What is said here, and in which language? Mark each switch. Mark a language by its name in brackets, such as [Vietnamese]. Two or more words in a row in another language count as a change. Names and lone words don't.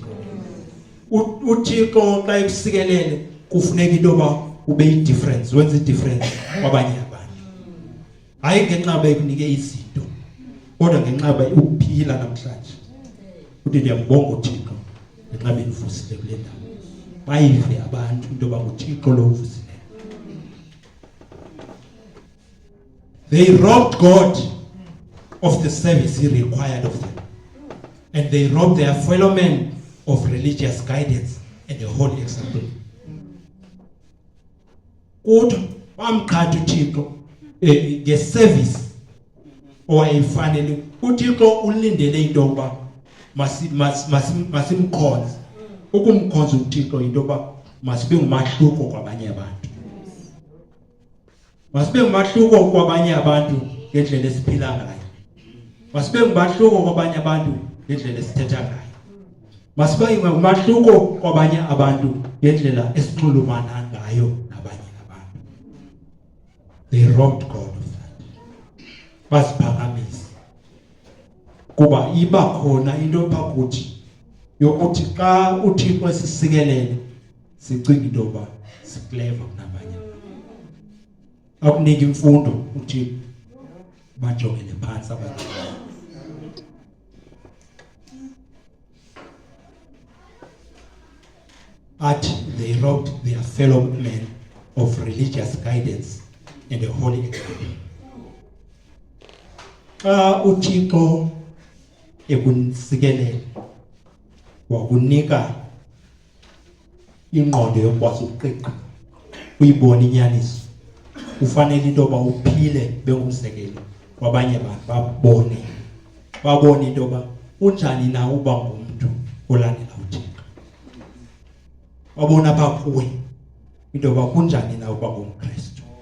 [Xhosa] uThixo xa ekusikelele kufuneka into yoba ube yi-difference, wenze i-difference kwabanye abantu, hayi ngenxa yoba ekunike izinto, kodwa ngenxa yoba ukuphila namhlanje. Uthi ndiyambonga uThixo ngenxa benivusile kule ndawo, bayive abantu into yoba nguThixo lo uvusileyo. [English] They robbed God of the service he required of them, and they robbed their fellow men of religious guidance and a holy example. [Xhosa] Kodwa bamqhatha uThixo ngeservice owayefanele. uThixo ulindele into yokuba masimkhonze. Ukumkhonza uThixo into yokuba masibe ngumahluko kwabanye abantu. Masibe ngumahluko kwabanye abantu ngendlela esiphila ngayo. Masibe ngumahluko kwabanye abantu ngendlela esithetha ngayo. Masibe ngumahluko kwabanye abantu ngendlela esinxulumana ngayo nabanye abantu. [English] They robbed God of that. [Xhosa] Basiphakamisa. Kuba iba khona into phakuthi yokuthi xa uThixo esisikelele sicinga into yoba siclever kunabanye. Akunika imfundo uThixo bajongele phansi abantu. [English] But they robbed their fellow men of religious guidance and a holy example. [Xhosa] uThixo ekunisikelele wakunika ingqondo yokwazi ukuqiqa uyibona inyaniso ufanele into yoba uphile bengumsekelo kwabanye abantu babone into yoba unjani na uba ngumntu olandela uThixo babona apha kuwe into yoba kunjani na uba ngumKristu